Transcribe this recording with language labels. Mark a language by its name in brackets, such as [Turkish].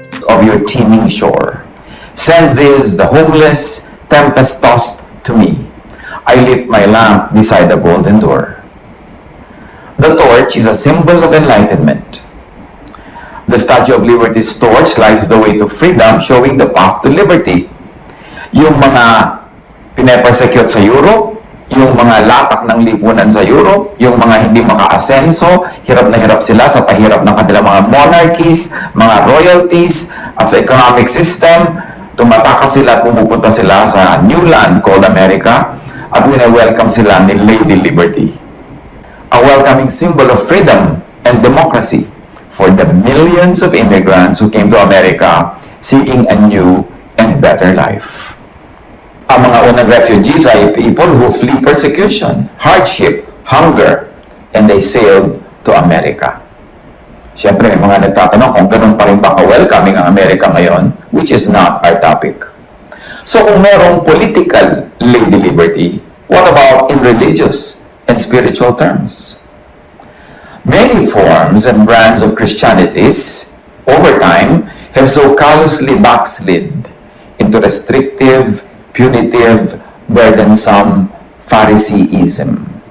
[English] of your teeming shore. Send these, the homeless, tempest-tossed, to me. I lift my lamp beside the golden door." The torch is a symbol of enlightenment. The Statue of Liberty's torch lights the way to freedom, showing the path to liberty. [Filipino] Yung mga pinepersecute sa Europe, yung mga latak ng lipunan sa Europe, yung mga hindi maka-asenso, hirap na hirap sila sa pahirap ng kanilang mga monarchies, mga royalties, at sa economic system, tumatakas sila, pumupunta sila sa [English] new land called America, [Filipino] at wina-welcome sila ni Lady Liberty. [English] A welcoming symbol of freedom and democracy for the millions of immigrants who came to America seeking a new and better life. [Filipino] Ang mga unang [English] refugees ay people who flee persecution, hardship, hunger, and they sailed to America. [Filipino] Siyempre, may mga nagtatanong kung ganun pa rin ba ka-welcoming ang Amerika ngayon, [English] which is not our topic. [Filipino] So kung merong [English] political Lady Liberty, what about in religious and spiritual terms? Many forms and brands of Christianities, over time, have so callously backslid into restrictive, punitive, burdensome Phariseeism.